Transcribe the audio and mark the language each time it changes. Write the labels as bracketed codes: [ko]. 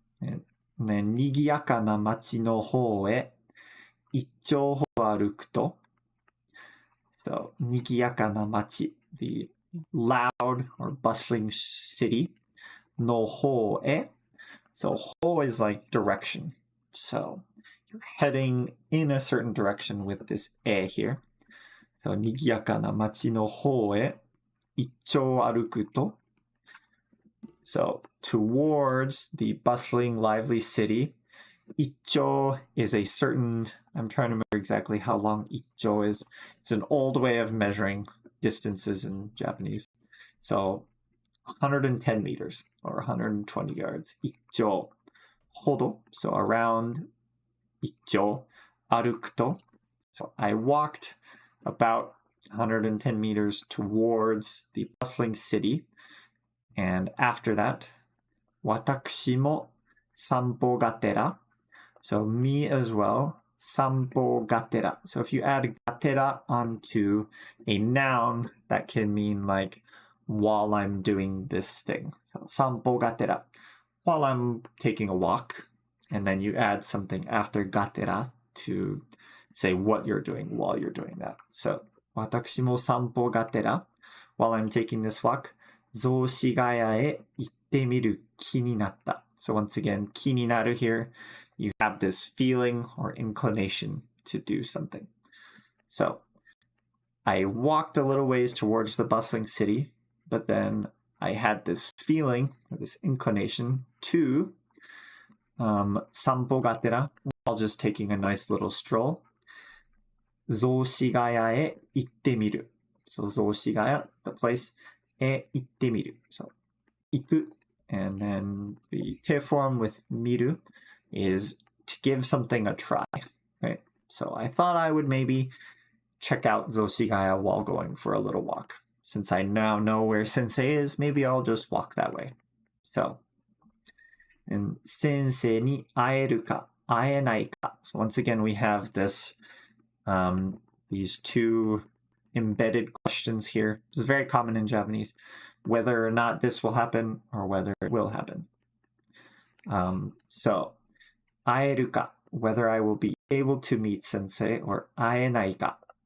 [en] And then, [ja] 賑やかな街の方へ一丁ほど歩くと [en] So, [ja] 賑やかな街, [en] the loud or bustling city. [ja] の方へ. [en] So, 方 is like direction. So, you're heading in a certain direction with this え here. [ja] So, 賑やかな街の方へ一丁歩くと. [en] So, towards the bustling, lively city. 一丁 is a certain, I'm trying to remember exactly how long 一丁 is. It's an old way of measuring distances in Japanese. So, 110 meters or 120 yards. [ja] 一丁ほど, [en] so around 一丁 arukuto. So I walked about 110 meters towards the bustling city. And after that, [ja] 私も散歩がてら. [en] So me as well. [ja] 散歩がてら. [en] So if you add がてら onto a noun, that can mean like while I'm doing this thing. So [ja] 散歩がてら. [en] While I'm taking a walk. And then you add something after がてら to say what you're doing while you're doing that. [ja] So 私も散歩がてら. [en] While I'm taking this walk, [ja] 雑司ヶ谷へ行ってみる気になった. [en] So once again, 気になる here, you have this feeling or inclination to do something. So I walked a little ways towards the bustling city, but then I had this feeling, or this inclination to [ja] 散歩がてら [en] while just taking a nice little stroll. [ja] 雑司ヶ谷へ行ってみる.So 雑司ヶ谷, [en] the place, [ja] へ行ってみる. [en] So 行く. And then the te form with 見る is to give something a try, right? So I thought I would maybe check out 雑司ヶ谷 while going for a little walk. Since I now know where Sensei is, maybe I'll just walk that way. So, and Sensei ni [ja] 会えるか会えないか. [en] So once again, we have this, these two embedded questions here. This is very common in Japanese, whether or not this will happen or whether it will happen. So, [ja] 会えるか, [en] whether I will be able to meet Sensei, or [ja] 会えないか.